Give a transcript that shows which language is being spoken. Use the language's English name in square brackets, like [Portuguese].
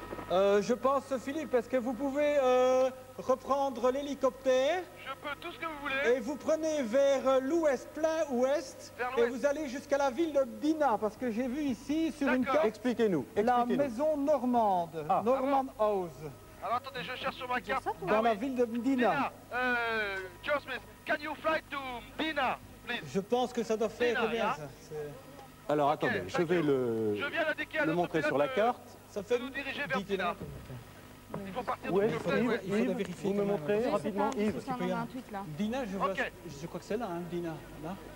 [French] Je pense, Philippe, est-ce que vous pouvez reprendre l'hélicoptère? Je peux, tout ce que vous voulez. Et vous prenez vers l'ouest, plein ouest, et vous allez jusqu'à la ville de Dinah, parce que j'ai vu ici sur une carte... Expliquez-nous. La maison normande, Normand House. Alors attendez, je cherche sur ma carte. Dans la ville de Dinah. [English] Joe Smith, can you fly to Dinah, please? [French] Je pense que ça doit faire bien, ça. Alors attendez, je vais le montrer sur la carte. Ça fait nous diriger vers Dinah. Il faut partir de Yves, vous me montrez rapidement, Yves. Dinah, je crois que c'est là, hein, Dinah. Là.